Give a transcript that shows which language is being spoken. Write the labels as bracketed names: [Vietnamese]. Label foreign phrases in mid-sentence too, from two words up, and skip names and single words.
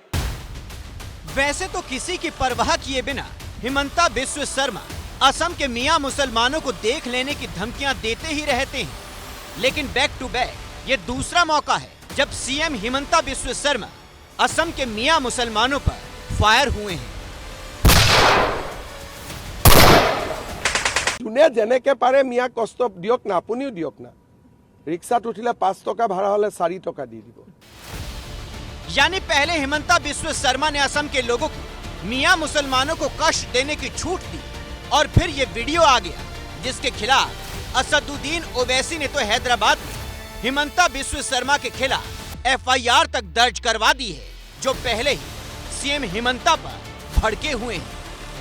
[Hindi] वैसे तो किसी की परवाह किए बिना हिमंता बिस्वा शर्मा असम के मियां मुसलमानों को देख लेने की धमकियां देते ही रहते हैं, लेकिन [English] back to back [Hindi] ये दूसरा मौका है जब सीएम हिमंता बिस्वा शर्मा असम के मियां मुसलमानों पर फायर हुए हैं। [Assamese] যোনে যেনেকে পাৰে মিয়া কষ্ট দিয়ক না, আপুনিও দিয়ক না। ৰিক্সাত উঠিলে 5 টকা ভাড়া হলে 4 টকা দি দিব। [Hindi] यानी पहले हिमंता बिस्वा शर्मा ने असम के लोगों को मियां मुसलमानों को कष्ट देने की छूट दी और फिर ये वीडियो आ गया जिसके खिलाफ असदुद्दीन ओवैसी ने तो हैदराबाद में हिमंता बिस्वा शर्मा के खिलाफ एफआईआर तक दर्ज करवा दी है, जो पहले ही सीएम हिमंता पर भड़के हुए हैं।